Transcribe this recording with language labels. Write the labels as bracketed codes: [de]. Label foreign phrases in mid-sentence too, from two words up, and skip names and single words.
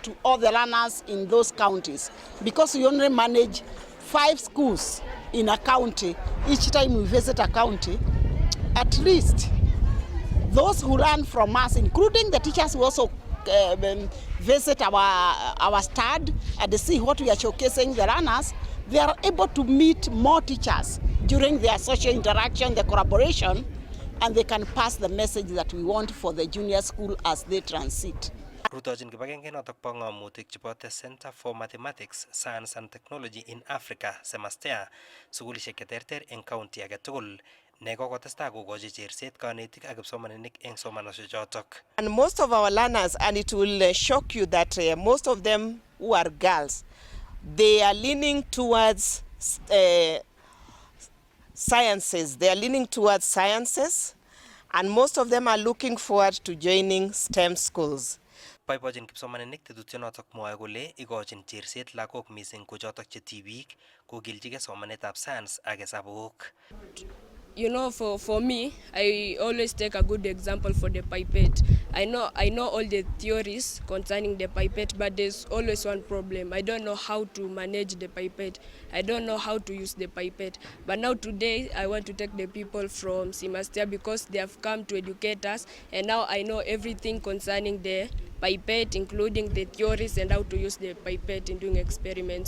[en] to all the learners in those counties, because we only manage 5 schools in a county, each time we visit a county, at least those who learn from us, including the teachers who also visit our stud and see what we are showcasing the learners, they are able to meet more teachers during their social interaction, the collaboration, and they can pass the message that we want for the junior school as they transit. [kln] Rutochin kibagenge notok bo ng'omutik chebo the Center for Mathematics, Science and Technology in Africa, semester, sukulishek cheterter eng county age tugul ne kokotestai kokochi cherset kanetik ak kipsomaninik eng somanosiek chotok. [en] And most of our learners, and it will shock you that most of them who are girls, they are leaning towards sciences. They are leaning towards sciences, and most of them are looking forward to joining STEM schools. [kln] Boibochin kipsomaninik tetutyonotok mwoe kole ikochin cherset lagok mising ko chotok che tibik kokilchigei somanetab science ak hesabuk. [en] you know, for me, I always take a good example for the pipette. I know all the theories concerning the pipette, but there's always one problem. I don't know how to manage the pipette. I don't know how to use the pipette. But now today, I want to take the people from Simastia because they have come to educate us, and now I know everything concerning the pipette, including the theories and how to use the pipette in doing experiments.